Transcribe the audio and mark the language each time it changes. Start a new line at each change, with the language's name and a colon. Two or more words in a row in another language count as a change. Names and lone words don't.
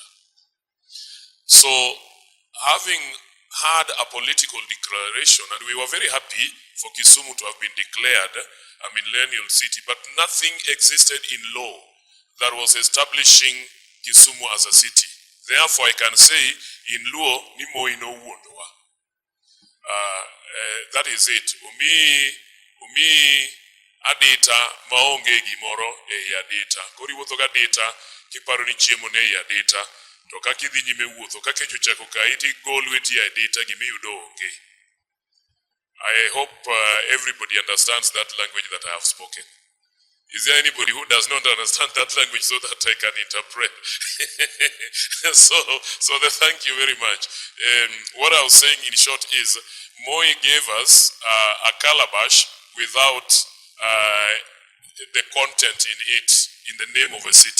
English: So, having had a political declaration, and we were very happy for Kisumu to have been declared a millennial city, but nothing existed in law that was establishing Kisumu as a city. Therefore, I can say, in Luo,
Luo (Kenya and Tanzania): Nimo ino uondoa.
English: That is it.
Luo (Kenya and Tanzania): Umi adita maonge gimoro e adita. Kori wuotho ga data kiparo ni chiemo ne e adita, to kaka idhi nyime wuotho kaka chochako ka iti gol weti adita gimiyudo onge.
English: I hope everybody understands that language that I have spoken. Is there anybody who does not understand that language so that I can interpret? So thank you very much. What I was saying in short is, Moi gave us a calabash without the content in it, in the name of a city.